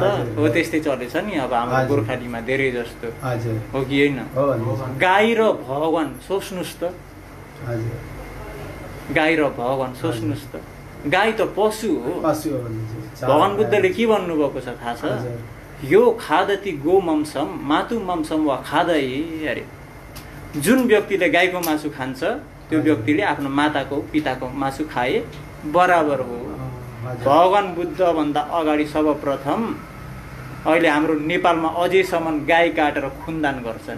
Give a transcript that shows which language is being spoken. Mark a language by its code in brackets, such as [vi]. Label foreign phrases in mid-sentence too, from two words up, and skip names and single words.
[ne] हो त्यस्तै चलेछ नि अब हाम्रो गोर्खालीमा धेरै जस्तो हो कि होइन। गाई र भगवान सोच्नुहोस् त, गाई र भगवान सोच्नुहोस् त, गाई त पशु हो। भगवान बुद्धले के भन्नुभएको छ थाहा छ? [pi] यो खादति गो मम्सम मातु मम्सम वा खादै अरे। [ne] जुन व्यक्तिले गाईको मासु खान्छ त्यो व्यक्तिले आफ्नो माताको पिताको मासु खाए बराबर हो। भगवान बुद्ध भन्दा अगाडि सर्वप्रथम अहिले हाम्रो नेपालमा अझैसम्म गाई काटेर खुनदान गर्छन्।